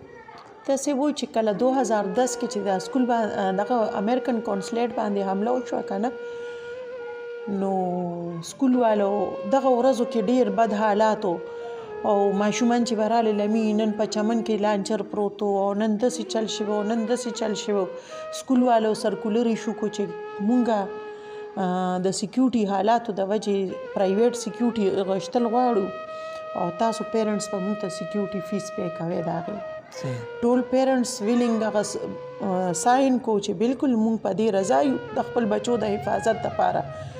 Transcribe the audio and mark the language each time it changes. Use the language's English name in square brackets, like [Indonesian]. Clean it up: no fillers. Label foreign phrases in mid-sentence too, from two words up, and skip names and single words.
[Pashto] داسې و چې کله 2010 کې چې د سکول دغه [English] American consulate [Pashto] باندې حمله وشوه که نه نو سکول والو دغه ورځو کې ډیر بد حالات او ماشومان چې به راغلل لمې نن په چمن کې لانچر پروت و او نن داسې چل شوی و نن داسې چل شوی و. سکول والو [English] circular issue [Pashto] کو چې مونږه د سیکیورټي حالاتو د وجې [English] private security [Pashto] غوښتل غواړو او تاسو پیرنټس به مونږ ته [English] security fee pay [Pashto] کوئ د هغې ټول [English] parents willing [Pashto] هغه ساین کو چې بالکل مونږ په دې رضا یو د خپل بچو د حفاظت دپاره.